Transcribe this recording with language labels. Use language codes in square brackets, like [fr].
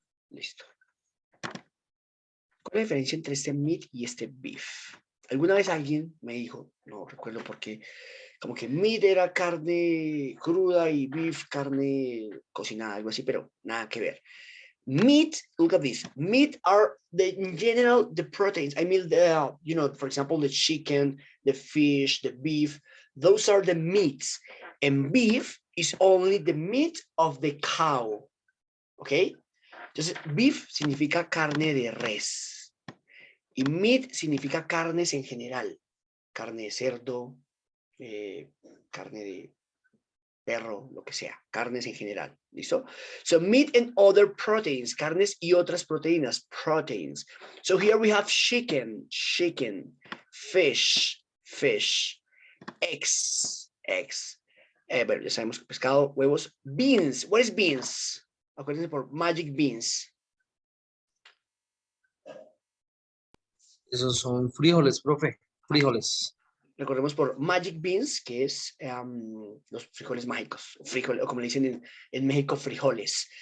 [es] Listo. ¿Cuál es la diferencia entre este meat y este beef? Alguna vez alguien me dijo, no recuerdo por qué, como que meat era carne cruda y beef carne cocinada, algo así, pero nada que ver. [en] Meat, look at this. Meat are in general the proteins. I mean, for example, the chicken, the fish, the beef. Those are the meats, and beef is only the meat of the cow. [es] Okay. Entonces, beef significa carne de res y meat significa carnes en general, carne de cerdo, carne de perro, lo que sea, carnes en general, ¿listo? [en] So meat and other proteins, [es] carnes y otras proteínas, [en] proteins. So here we have chicken, fish, eggs. [es] Bueno, ya sabemos pescado, huevos, beans. [en] What is beans? [es] Acuérdense por magic beans. Esos son frijoles, profe. Frijoles. Recordemos por magic beans, que es los frijoles mágicos, o como le dicen en México, frijoles.